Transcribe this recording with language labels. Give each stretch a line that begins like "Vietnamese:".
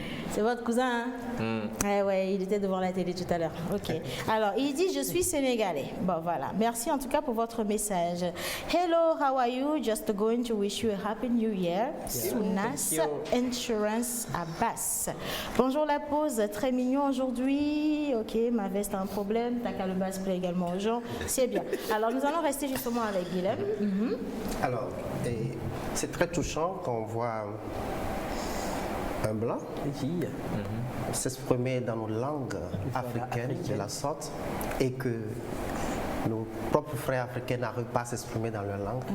French: C'est votre cousin, hein? Ouais, il était devant la télé tout à l'heure. Ok. Alors, il dit, je suis sénégalais. Bon, voilà. Merci en tout cas pour votre message.
English: Hello, how are you? Just going to wish you a happy new year. Sounas Insurance Abbas.
French: Bonjour la pause, très mignon aujourd'hui. Ok, ma veste a un problème. Ta calebasse plaît également aux gens. C'est bien. Alors, nous allons rester justement avec Guilhem. Alors, c'est très touchant quand on voit un blanc s'exprimer dans nos langues africaines de la sorte et que nos propres frères africains n'arrivent pas à s'exprimer dans leur langue.